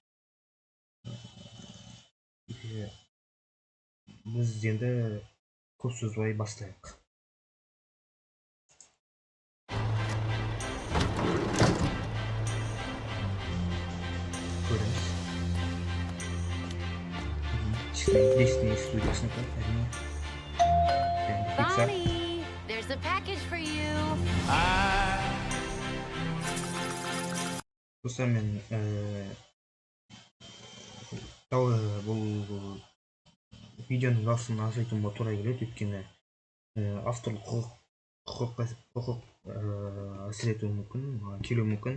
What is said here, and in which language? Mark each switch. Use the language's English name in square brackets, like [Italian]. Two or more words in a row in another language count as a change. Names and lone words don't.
[Kazakh] Біз енді көп сөзбай бастайық. Көріңіз. Disney студиясында әрине. [English] Bonnie, there's a package for you. [Kazakh] Достар, мен бұл видеоның дауысын азайтуыма тура келеді, өйткені авторлық құқық әсер етуі мүмкін, келуі мүмкін.